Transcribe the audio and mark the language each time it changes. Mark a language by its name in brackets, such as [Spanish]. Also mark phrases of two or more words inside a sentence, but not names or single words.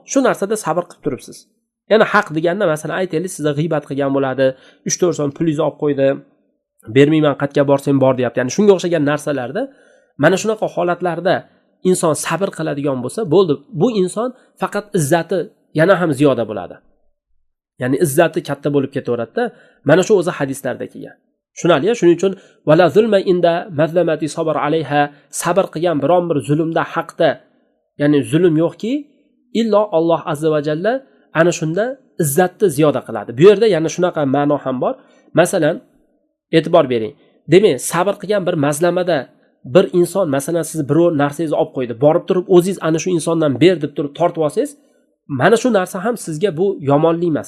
[Uzbek] Shu narsada sabr qilib turibsiz. Ya'ni haq deganda masalan aytaylik, sizga g'iybat qilgan bo'ladi, 3-4 so'm pulingizni olib qo'ydi, bermayman qayerga borsang bor deyapti. Ya'ni shunga o'xshagan narsalarda mana shunaqa holatlarda inson sabr qiladigan bo'lsa, bo'ldi. Bu inson faqat izzati yana ham ziyoda bo'ladi. Ya'ni izzati katta bo'lib ketaveradi-da. Mana shu o'zi hadislarda kelgan. Tushunali-ya? Shuning uchun [Arabic] ولا ظلم عند مظلمة صبر عليها, [Uzbek] sabr qilgan biron bir zulmda, haqda, ya'ni zulm yo'qki, illo Alloh [Arabic] عز وجل [Uzbek] ana shunda izzatni ziyoda qiladi. Bu yerda yana shunaqa ma'no ham bor. Masalan, e'tibor bering. Demak, sabr qilgan bir mazlamada bir inson, masalan, siz biror narsangizni olib qo'ydi, borib turib o'zingiz ana shu insondan ber deb turib tortib olsangiz, mana shu narsa ham sizga bu yomonlik emas.